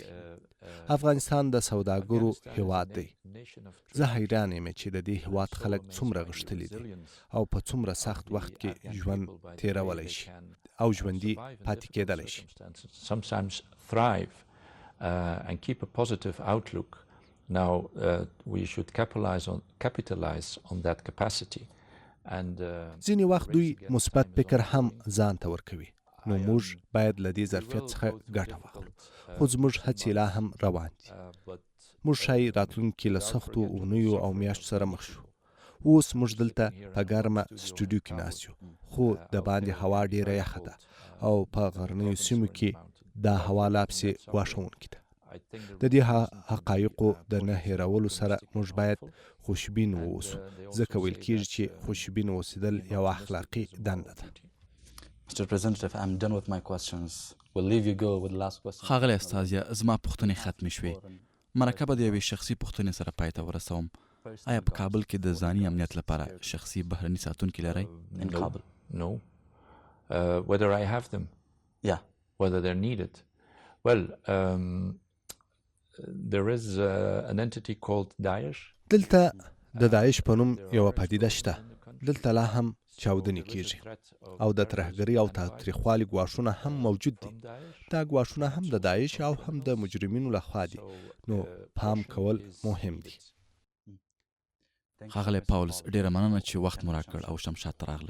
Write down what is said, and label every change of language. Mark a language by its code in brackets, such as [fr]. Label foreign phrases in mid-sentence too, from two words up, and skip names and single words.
[ps] افغانستان د سوداګرو هیواد دی. زه حیران یم چې د دې هیواد خلک څومره غښتلي دي او په څومره سخت وخت کې ژوند تیرولی شي او ژوندي پاتې کېدلی شي. [en] Sometimes thrive and keep a positive outlook. Now we should capitalize on that capacity. And [ps] ځینې وخت دوی مثبت فکر هم ځان ته ورکوي. نو موږ باید له دې ظرفیت څخه ګټه واخلو. خو زموږ هڅې لا هم روان دي. موږ ښایي راتلونکي له سختو اونیو او میاشتو سره مخ شو. اوس موږ دلته په ګرمه سټوډیو کې ناست یو، خو د باندې هوا ډیره یخه ده او په غرنیو سیمو کې دا هوا لا پسې ګواښونکې ده. د دې حقایقو د نه هیرولو سره موږ باید خوشبین واوسو، ځکه ویل کېږي چې خوشبین اوسېدل یوه اخلاقي دنده ده. [en] Mr. Representative, I'm done with my questions. We'll leave you go with the last question. [ps] ښاغلی استازیه، زما پوښتنې ختمې شوې. مرکه به د یوې شخصي پوښتنې سره پای ته ورسوم. آیا په کابل کې د ځاني امنیت لپاره شخصي بهرني ساتونکي لرئ؟ [en] In Kabul? No. Whether I have them? Yeah. Whether they're needed? Well, there is an entity called Daesh. [ps] دلته د داعش په نوم یوه پدیده شته. دلته لا هم چاودنې کېږي او د ترهګرۍ او تاوتریخوالي ګواښونه هم موجود دي. دا ګواښونه هم د داعش او هم د مجرمینو لخوا دي. نو پام کول مهم دي. ښاغلی پاولز، ډیره مننه چې وخت مو راکړ او شمشاد ته راغلی.